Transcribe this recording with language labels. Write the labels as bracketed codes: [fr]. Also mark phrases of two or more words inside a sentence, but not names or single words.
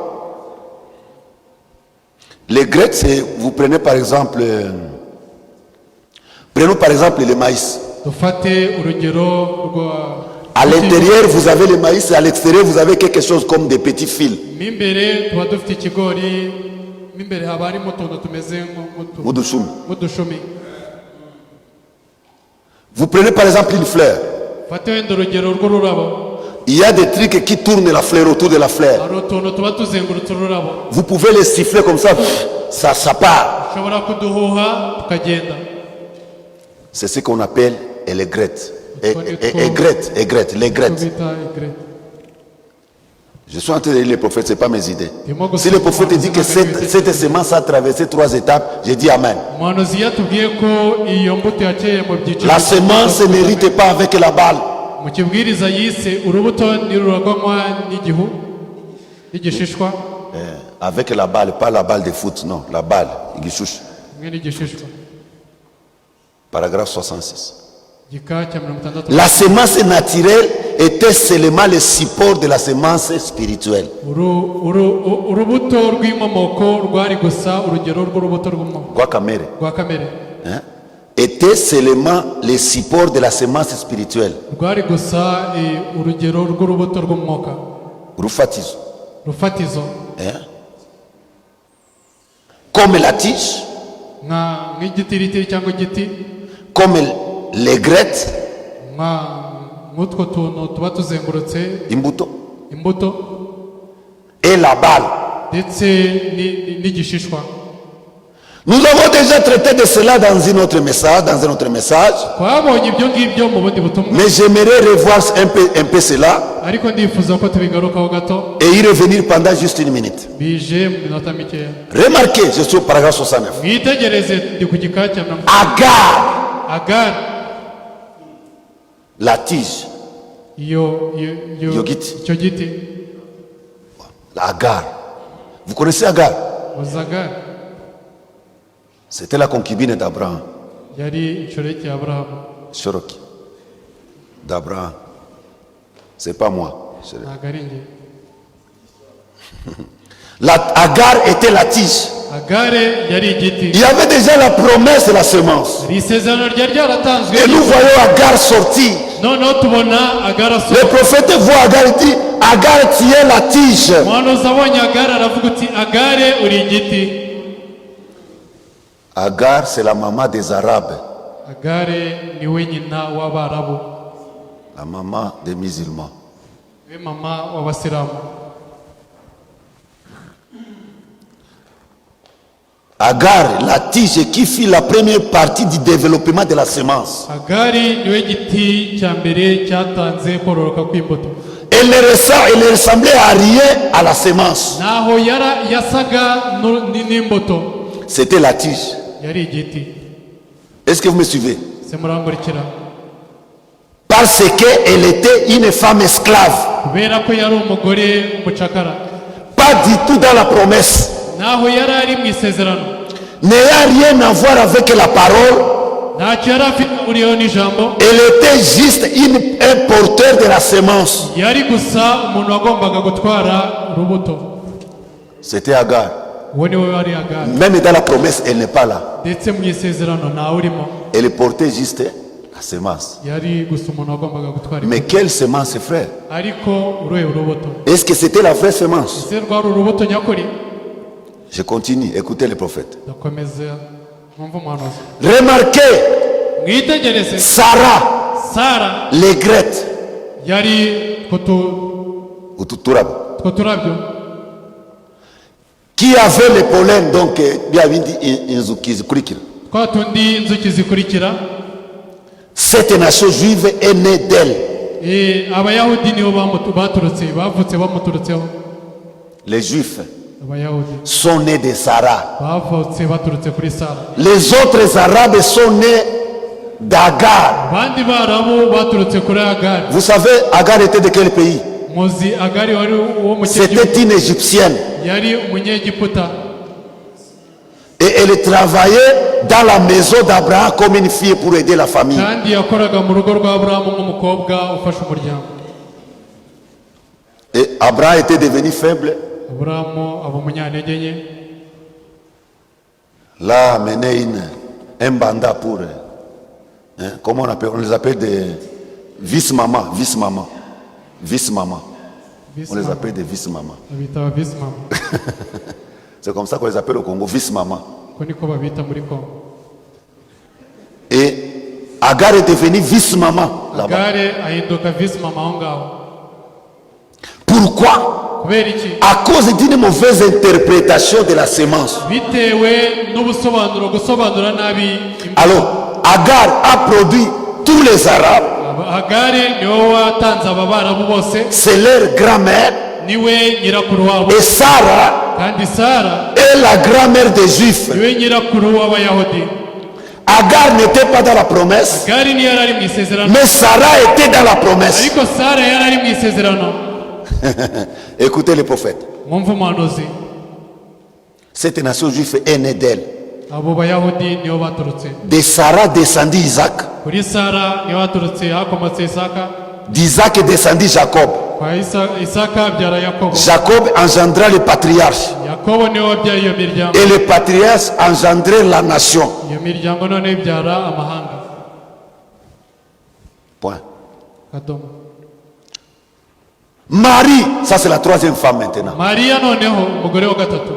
[fr] Les grettes, c'est, vous prenez par exemple, prenons par exemple le maïs. [rw] Dufate urugero rwa [fr] À l'intérieur, vous avez le maïs, et à l'extérieur, vous avez quelque chose comme des petits fils. [rw] mimbere tuba dufite ikigori, mimbere haba harimo utuntu tumeze Mudushumi. nk'udushumi. [fr] Vous prenez par exemple une fleur. [rw] Fate wenda urugero rw'ururabo, [fr] Il y a des trucs qui tournent la fleur autour de la fleur. [rw] hari utuntu tuba tuzengurutse ururabo, [fr] Vous pouvez les siffler comme ça, ça part. [rw] ushobora kuduhuha tukagenda. [fr] C'est ce qu'on appelle les grettes. Les [rw] Tubita [fr] grettes. [rw] egret. [fr] Je suis en train de lire les prophètes, ce n'est pas mes idées. Si le prophète dit que cette semence a traversé 3 étapes, je dis Amen. [rw] Umuhanuzi yatubwiye ko iyo mbuto yaciye mu byiciro. [fr] La semence n'hérite pas avec la balle. [rw] Mu kibwiriza yise urubuto ntiruragwanywa n'igihu n'igishishwa, [fr] Avec la balle, pas la balle de foot, non, la balle. [rw] Igishushu. hamwe n'igishishwa. [fr] Paragraphe 66. [rw] Gika cya 66. [fr] La semence naturelle était seulement le support de la semence spirituelle. [rw] Urubuto rw'inkomoko rwari gusa urugero rw'urubuto Kwa kamere. rwa kamere, [fr] Était seulement le support de la semence spirituelle. [rw] rwari gusa urugero rw'urubuto rw'umwuka, Rufatizo. rufatizo. [fr] Comme la tige, [rw] nk'igitiritiri cyangwa igiti, [fr] comme les grettes, [rw] nk'utwo tuntu tuba tuzengurutse imbuto, imbuto [fr] et la balle. [rw] ndetse n'igishishwa. [fr] Nous avons déjà traité de cela dans un autre message, [rw] twabonye ibyo ngibyo mu bundi butumwa, [fr] mais j'aimerais revoir un peu cela [rw] ariko ndifuza ko tubigarukaho gato, [fr] et y revenir pendant juste une minute. [rw] bije mu minota mikeya. [fr] Remarquez, je suis au paragraphe 69. [rw] Mwitegereze, ndi ku gika cya 60. [fr] Agar, [rw] Agari, [fr] la tige, [rw] icyo giti, [fr] la Agar. Vous connaissez Agar? [rw] Agari [fr] C'était la concubine d'Abraham, [rw] yari inshoreke ya Aburahamu. Shoroki, [fr] d'Abraham. C'est pas moi. [rw] Ntabwo ari njye. [fr] La Agar était la tige. [rw] Agare yari igiti. [fr] Il y avait déjà la promesse de la semence. [rw] Iri isezerano ryari ryaratanzwe, [fr] Et nous voyons Agar sortir. [rw] noneho tubona Agari [fr] Le [rw] asohoka. [fr] prophète voit Agar et dit, Agar, tu es la tige. [rw] Umuhanuzi abonye Agari aravuga uti, Agare uri igiti. [fr] Agar, c'est la maman des Arabes, [rw] Agare niwe nyina w'Abarabu, [fr] la maman des musulmans. [rw] niwe mama w'Abasilamu. [fr] Agar, la tige qui fit la première partie du développement de la semence. [rw] Agari niwe giti cya mbere cyatanze kororoka kw'imbuto. [fr] Elle ne ressemblait à rien à la semence. [rw] Naho yasaga n'imbuto, [fr] C'était la tige. [rw] yari igiti. [fr] Est-ce que vous me suivez? [rw] Se murankurikira? [fr] Parce qu'elle était une femme esclave. [rw] Kubera ko yari umugore w'umucakara, [fr] Pas du tout dans la promesse. [rw] naho yari ari mu isezerano, [fr] N'ayant rien à voir avec la parole, [rw] ntacyo yari afite uriho n'ijambo, [fr] elle était juste un porteur de la semence. [rw] yari gusa umuntu wagombaga gutwara urubuto. [fr] C'était Agar. [rw] Uwo niwe wari Agari. [fr] Même dans la promesse, elle n'est pas là. [rw] Ndetse mu isezerano ntawe urimo, [fr] Elle portait juste la semence. [rw] yari gusa umuntu wagombaga gutwara [fr] Mais [rw] imbuto. [fr] quelle semence, frère? [rw] Ariko uruhe urubuto? [fr] Est-ce que c'était la vraie semence? [rw] Ese rwari urubuto nyakuri? [fr] Je continue, écoutez le prophète. [rw] Ndakomeza mwumve umuhanuzi. [fr] Remarquez, [rw] Mwitegereze, [fr] Sarah, [rw] Sara [fr] les grettes, [rw] yari utwo turabo, utwo turabyo, [fr] qui avait le pollen, donc bien [rw] bindi inzuki zikurikira. twa tundi inzuki zikurikira. [fr] Cette nation juive est née d'elle. [rw] Abayahudi nibo baturutse, bavutse bamuturutseho. [fr] Les juifs, [rw] abayahudi [fr] sont nés de Sarah. [rw] bavutse baturutse kuri Sara. [fr] Les autres Arabes sont nés d'Agar. [rw] abandi barabu baturutse kuri Agari. [fr] Vous savez, Agar était de quel pays? [rw] muzi Agari wari uwo mu [fr] C'était une Égyptienne. [rw] yari umunyegiputa, [fr] Et elle travaillait dans la maison d'Abraham comme une fille pour aider la famille. [rw] kandi yakoraga mu rugo rwa Aburahamu nk'umukobwa ufasha umuryango. [fr] Et Abraham était devenu faible. [rw] Aburahamu aba umunyantege nke. [fr] Là, amené un banda pour... comment on les appelle des vice-maman, vice-maman, vice-maman. On les appelle des vice-maman. [rw] babita abavisi-mama. [fr] C'est comme ça qu'on les appelle au Congo, vice-maman. [rw] ko niko babita muri Kongo. [fr] Et Agar est devenue vice-maman là-bas. [rw] Agari ahinduka visi-mama aho ngaho. [fr] Pourquoi? [rw] kubera iki? [fr] À cause d'une mauvaise interprétation de la sémence. [rw] bitewe n'ubusobanuro gusobanura nabi. [fr] Alors, Agar a produit tous les Arabes. [rw] Agari niwe watanze aba barabu bose, [fr] C'est leur grand-mère. [rw] niwe nyirakuru wabo. [fr] Et Sarah [rw] kandi Sara [fr] est la grand-mère des Juifs. [rw] niwe nyirakuru w'abayahudi. [fr] Agar n'était pas dans la promesse, [rw] Agari niyo yari ari mu isezerano, [fr] mais Sarah était dans la promesse. [rw] ariko Sara yari ari mu isezerano. [fr] Écoutez les prophètes. [rw] mwumve umuhanuzi. [fr] Cette nation juive est née d'elle. [rw] abo bayahudi nibo baturutse [fr] De Sarah descendit Isaac. [rw] kuri Sara, niho haturutse hakomotse Isaka. [fr] D'Isaac descendit Jacob. [rw] kwa Isaka abyara Yakobo. [fr] Jacob engendra le patriarche. [rw] Yakobo niwe wabyaye iyo miryango. [fr] Et le patriarche engendrait la nation. [rw] iyo miryango none ibyara amahanga. [fr] Point. [rw] kadomo. [fr] Marie, ça c'est la troisième femme maintenant. [rw] Mariya noneho umugore wa gatatu.